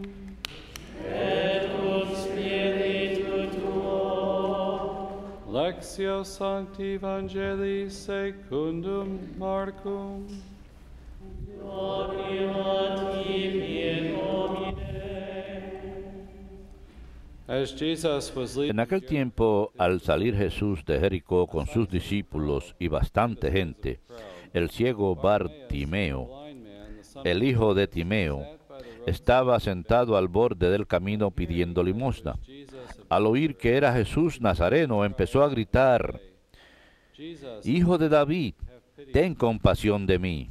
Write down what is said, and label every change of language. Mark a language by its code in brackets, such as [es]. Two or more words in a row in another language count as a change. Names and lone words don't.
[la] Et cum spiritu tuo. Lectio Sancti Evangelii secundum Marcum. Gloria a tibi, Domine. [en] As Jesus was leaving [es] En aquel tiempo, al salir Jesús de Jericó con sus discípulos y bastante gente, el ciego Bartimeo, el hijo de Timeo, estaba sentado al borde del camino pidiendo limosna. Al oír que era Jesús Nazareno, empezó a gritar, «Hijo de David, ten compasión de mí».